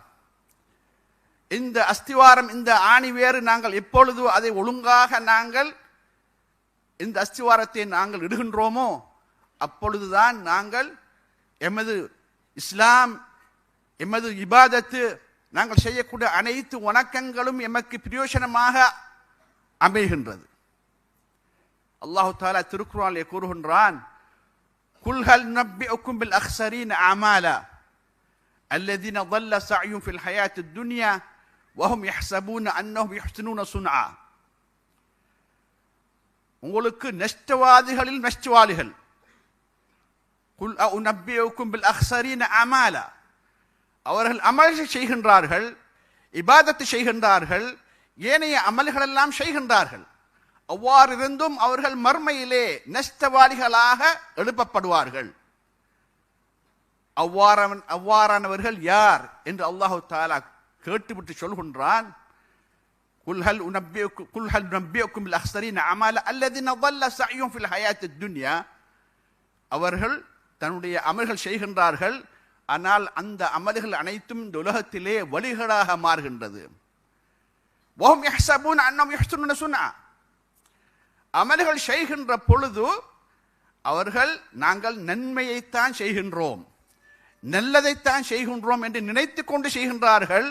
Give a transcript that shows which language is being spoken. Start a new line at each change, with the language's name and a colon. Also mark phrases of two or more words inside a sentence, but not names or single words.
Tamil: இந்த அஸ்திவாரம், இந்த ஆணிவேறு நாங்கள் எப்பொழுது அதை ஒழுங்காக நாங்கள் இந்த அஸ்திவாரத்தை நாங்கள் இடுகின்றோமோ அப்பொழுதுதான் நாங்கள் எமது இஸ்லாம், எமது இபாதத்து, நாங்கள் செய்யக்கூடிய அனைத்து வணக்கங்களும் எமக்கு பிரயோஜனமாக அமைகின்றது. அல்லாஹு தஆலா திருக்குர்ஆனிலே கூறுகின்றான்,
Arabic: قل هل ننبئكم بالأخسرين أعمالا الذين ضل سعيهم في الحياة الدنيا وهم يحسبون أنهم يحسنون صنعا.
Tamil: உங்களுக்கு நஷ்டவாதிகளில் நஷ்டவாளிகள்.
Arabic: قل أؤنبئكم بالأخسرين أعمالا,
Tamil: அவர்கள் அமல்கள் செய்கின்றார்கள், இபாதத்து செய்கின்றார்கள், ஏனைய அமல்களெல்லாம் செய்கின்றார்கள். அவ்வாறு இருந்தும் அவர்கள் மர்மையிலே நஷ்டவாளிகளாக எழுப்பப்படுவார்கள். அவ்வாறானவர்கள் யார் என்று அல்லாஹு தஆலா கேட்டுவிட்டு சொல்கின்றான்,
Arabic: قل هل ننبئكم بالأخسرين أعمالا الذين ضل سعيهم في الحياة الدنيا.
Tamil: அவர்கள் தன்னுடைய அமல்கள் செய்கின்றார்கள், ஆனால் அந்த அமல்கள் அனைத்தும் இந்த உலகத்திலே வழிகளாக மாறுகின்றது.
Arabic: وهم يحسبون أنهم يحسنون صنعا.
Tamil: அமல்கள் செய்கின்ற பொழுது அவர்கள் நாங்கள் நன்மையைத்தான் செய்கின்றோம், நல்லதைத்தான் செய்கின்றோம் என்று நினைத்து கொண்டு செய்கின்றார்கள்.